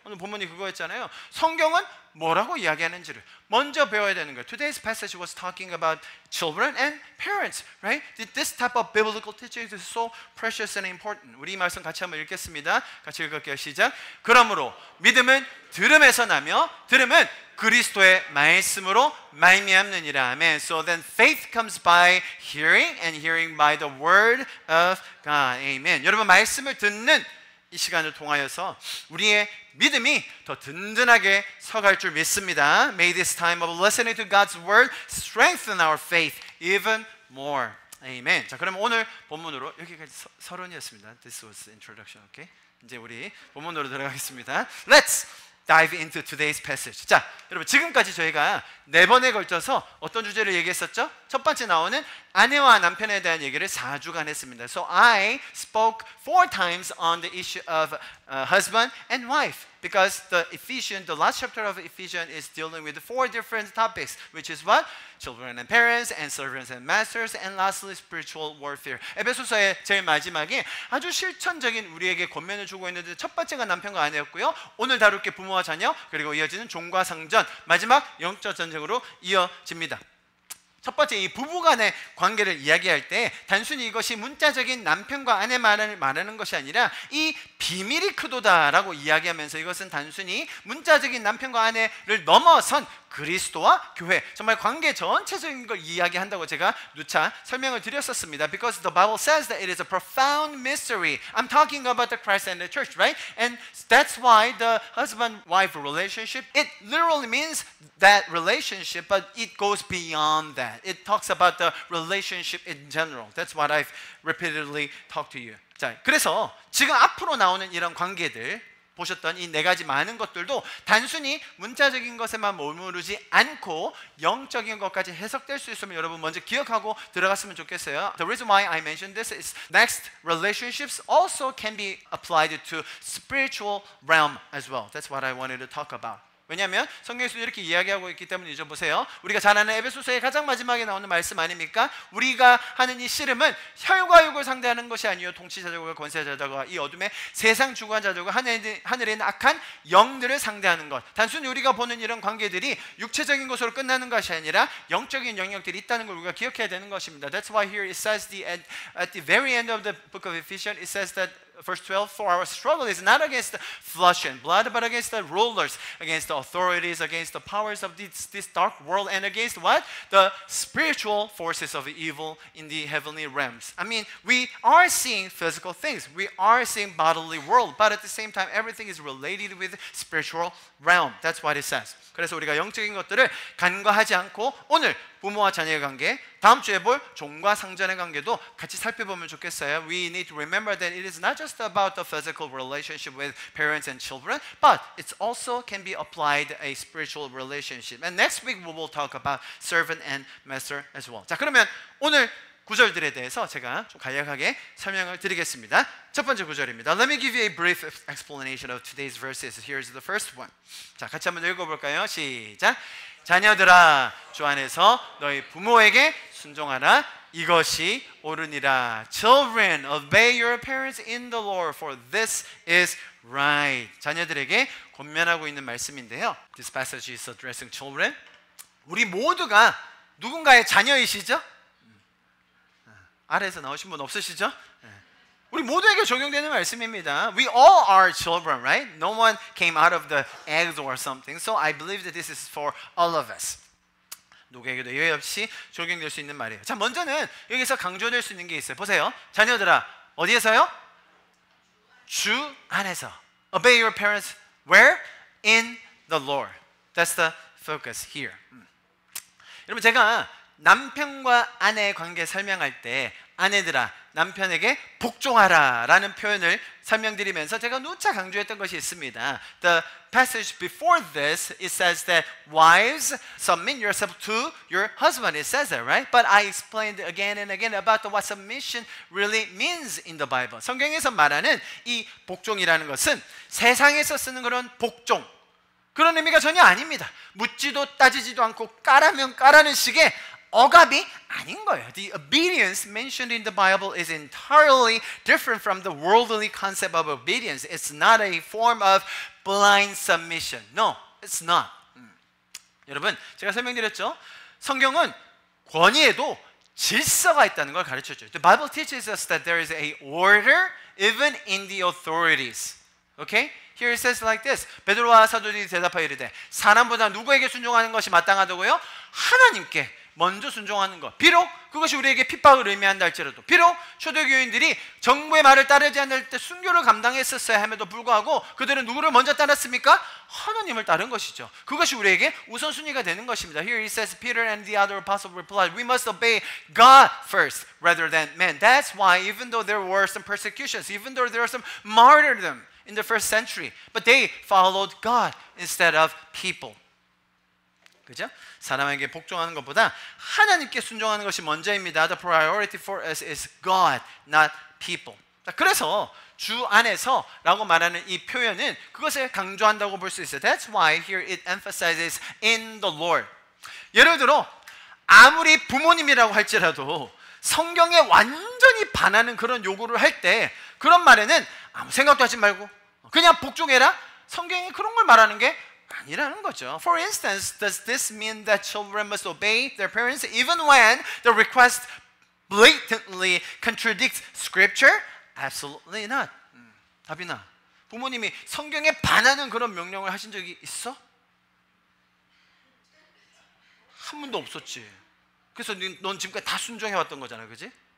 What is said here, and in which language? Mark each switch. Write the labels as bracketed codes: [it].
[ko] 오늘 본문이 그거였잖아요. 성경은 뭐라고 이야기하는지를 먼저 배워야 되는 거예요. [en] Today's passage was talking about children and parents, right? This type of biblical teaching is so precious and important. [ko] 우리 이 말씀 같이 한번 읽겠습니다. 같이 읽을게요. 시작. 그러므로 믿음은 들음에서 나며 들음은 그리스도의 말씀으로 말미암느니라. 아멘. [en] So then faith comes by hearing and hearing by the word of God. Amen. [ko] 여러분, 말씀을 듣는 이 시간을 통하여서 우리의 믿음이 더 든든하게 서갈 줄 믿습니다. [en] May this time of listening to God's word strengthen our faith even more. Amen. [ko] 자, 그럼 오늘 본문으로 여기까지 서론이었습니다. [en] This was the introduction. Okay? [ko] 이제 우리 본문으로 들어가겠습니다. [en] Let's dive into today's passage. [ko] 자, 여러분, 지금까지 저희가 4번에 걸쳐서 어떤 주제를 얘기했었죠? 첫 번째 나오는 아내와 남편에 대한 얘기를 4주간 했습니다. [en] So I spoke 4 times on the issue of husband and wife because the last chapter of Ephesians is dealing with 4 different topics, which is what? Children and parents, and servants and masters, and lastly spiritual warfare. [ko] 에베소서의 제일 마지막에 아주 실천적인 우리에게 권면을 주고 있는데 첫 번째가 남편과 아내였고요. 오늘 다룰 게 부모와 자녀, 그리고 이어지는 종과 상전, 마지막 영적 전쟁으로 이어집니다. 첫 번째, 이 부부간의 관계를 이야기할 때 단순히 이것이 문자적인 남편과 아내만을 말하는 것이 아니라 이 비밀이 크도다라고 이야기하면서 이것은 단순히 문자적인 남편과 아내를 넘어선 그리스도와 교회, 정말 관계 전체적인 걸 이야기한다고 제가 누차 설명을 드렸었습니다. [en] Because the Bible says that it is a profound mystery. I'm talking about the Christ and the church, right? And that's why the husband-wife relationship, it literally means that relationship, but it goes beyond that. It talks about the relationship in general. That's what I've repeatedly talked to you. [ko] 자, 그래서 지금 앞으로 나오는 이런 관계들, 보셨던 이 4가지 많은 것들도 단순히 문자적인 것에만 머무르지 않고 영적인 것까지 해석될 수 있으면 여러분 먼저 기억하고 들어갔으면 좋겠어요. [en] The reason why I mentioned this is next, relationships also can be applied to spiritual realm as well. That's what I wanted to talk about. [ko] 왜냐하면 성경에서 이렇게 이야기하고 있기 때문에 이제 보세요. 우리가 잘 아는 에베소서의 가장 마지막에 나오는 말씀 아닙니까? 우리가 하는 이 씨름은 혈과 육을 상대하는 것이 아니요 통치자들과 권세자들과 이 어둠의 세상 주관자들과 하늘에 있는 악한 영들을 상대하는 것. 단순히 우리가 보는 이런 관계들이 육체적인 것으로 끝나는 것이 아니라 영적인 영역들이 있다는 걸 우리가 기억해야 되는 것입니다. [en] That's why here it says at the very end of the book of Ephesians, it says that Verse 12, for our struggle is not against flesh and blood, but against the rulers, against the authorities, against the powers of this dark world, and against what? The spiritual forces of evil in the heavenly realms. I mean, we are seeing physical things. We are seeing bodily world, but at the same time, everything is related with spiritual realm. That's what it says. [ko] 그래서 우리가 영적인 것들을 간과하지 않고 오늘 부모와 자녀의 관계, 다음 주에 볼 종과 상전의 관계도 같이 살펴보면 좋겠어요. [en] We need to remember that it is not just about the physical relationship with parents and children, but it also can be applied a spiritual relationship. And next week we will talk about servant and master as well. [ko] 자, 그러면 오늘 구절들에 대해서 제가 좀 간략하게 설명을 드리겠습니다. 첫 번째 구절입니다. [en] Let me give you a brief explanation of today's verses. Here's the first one. [ko] 자, 같이 한번 읽어볼까요? 시작. 자녀들아, 주 안에서 너희 부모에게 순종하라. 이것이 옳으니라. Children, obey your parents in the Lord, for this is right. 자녀들에게 권면하고 있는 말씀인데요. [en] This passage is addressing children. [ko] 우리 모두가 누군가의 자녀이시죠? 아래에서 나오신 분 없으시죠? 네. 우리 모두에게 적용되는 말씀입니다. [en] We all are children, right? No one came out of the eggs or something. So I believe that this is for all of us. [ko] 누구에게도 예외 없이 적용될 수 있는 말이에요. 자, 먼저는 여기서 강조될 수 있는 게 있어요. 보세요. 자녀들아, 어디에서요? 주 안에서. [en] Obey your parents. Where? In the Lord. That's the focus here. [ko] 여러분, 제가 남편과 아내의 관계 설명할 때 아내들아 남편에게 복종하라 라는 표현을 설명드리면서 제가 누차 강조했던 것이 있습니다. [en] The passage before this, it says that wives submit yourself to your husband. It says that, right? But I explained again and again about what submission really means in the Bible. [ko] 성경에서 말하는 이 복종이라는 것은 세상에서 쓰는 그런 복종, 그런 의미가 전혀 아닙니다. 묻지도 따지지도 않고 까라면 까라는 식의 억압이 아닌 거예요. [en] The obedience mentioned in the Bible is entirely different from the worldly concept of obedience. It's not a form of blind submission. No, it's not. [ko] 여러분, 제가 설명드렸죠? 성경은 권위에도 질서가 있다는 걸 가르쳐줘요. [en] The Bible teaches us that there is a order even in the authorities. Okay? Here it says like this. [ko] 베드로와 사도들이 대답하여 이르되 사람보다 누구에게 순종하는 것이 마땅하다고요? 하나님께 먼저 순종하는 것. 비록 그것이 우리에게 핍박을 의미한다 할지라도, 비록 초대교인들이 정부의 말을 따르지 않을 때 순교를 감당했었어야 함에도 불구하고 그들은 누구를 먼저 따랐습니까? 하나님을 따른 것이죠. 그것이 우리에게 우선순위가 되는 것입니다. [en] Here it says Peter and the other apostles replied, We must obey God first rather than men. That's why even though there were some persecutions, even though there were some martyrdom in the first century, but they followed God instead of people. [ko] 그죠? 사람에게 복종하는 것보다 하나님께 순종하는 것이 먼저입니다. [en] The priority for us is God, not people. [ko] 자, 그래서 주 안에서 라고 말하는 이 표현은 그것을 강조한다고 볼 수 있어요. [en] That's why here it emphasizes in the Lord. [ko] 예를 들어 아무리 부모님이라고 할지라도 성경에 완전히 반하는 그런 요구를 할 때 그런 말에는 아무 생각도 하지 말고 그냥 복종해라. 성경이 그런 걸 말하는 게 아니라는 거죠. [en] For instance, does this mean that children must obey their parents even when the request blatantly contradicts Scripture? Absolutely not. [ko] 답이나 부모님이 성경에 반하는 그런 명령을 하신 적이 있어? 한 번도 없었지. 그래서 넌 지금까지 다 순종해왔던 거잖아, 그지?